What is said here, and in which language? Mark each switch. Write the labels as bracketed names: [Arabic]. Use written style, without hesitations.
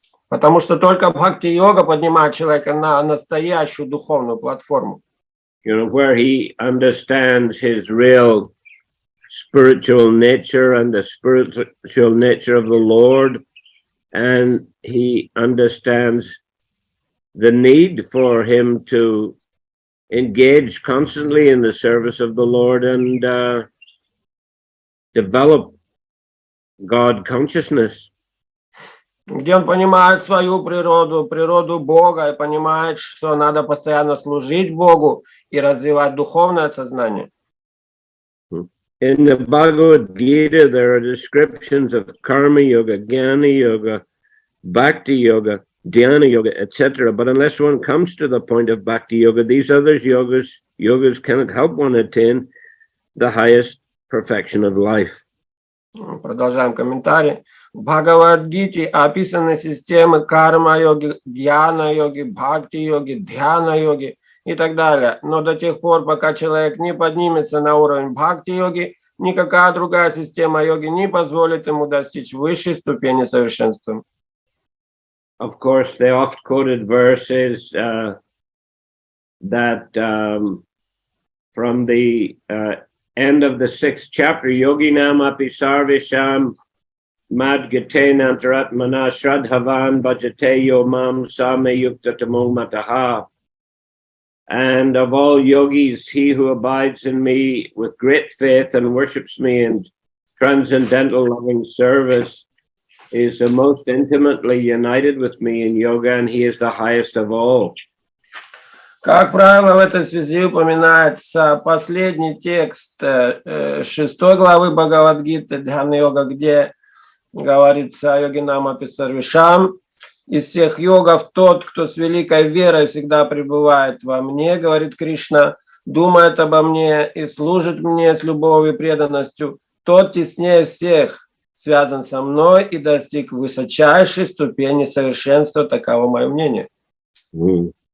[Russian] Потому что только бхакти-йога поднимает человека на настоящую духовную платформу. [English] Where he understands his real spiritual nature and the spiritual nature of the Lord, and he understands the need for him to engage constantly in the service of the Lord and develop God consciousness. [Russian] Где он понимает свою природу, природу Бога, и понимает, что надо постоянно служить Богу и развивать духовное сознание. [English] In the Bhagavad Gita, there are descriptions of karma yoga, jnana yoga, bhakti yoga, dhyana yoga, etc. But unless one comes to the point of bhakti yoga, these other yogas cannot help one attain the highest perfection of life. [Russian] Продолжаем комментарий. В Бхагавад-гите описаны системы карма-йоги, дьяна-йоги, бхакти-йоги, дьяна-йоги и так далее. Но до тех пор, пока человек не поднимется на уровень бхакти-йоги, никакая другая система йоги не позволит ему достичь высшей ступени совершенства. [English] Of course, the oft-quoted verse is that from the end of the 6th chapter, [Sanskrit] Yoginam api sarvisham mad gate nantaratmana shradhavan bhajate yo mam same yuktatamo mataha. [English] And of all yogis, he who abides in me with great faith and worships me in transcendental loving service is the most intimately united with me in yoga, and he is the highest of all. [Russian] Как правило, в этой связи упоминается последний текст 6 главы Бхагавад-гиты Дхьяна-йога, где говорится о [Sanskrit] йогинам апи сарвишам. [Russian] Из всех йогов тот, кто с великой верой всегда пребывает во мне, говорит Кришна, думает обо мне и служит мне с любовью и преданностью, тот теснее всех связан со мной и достиг высочайшей ступени совершенства, таково мое мнение.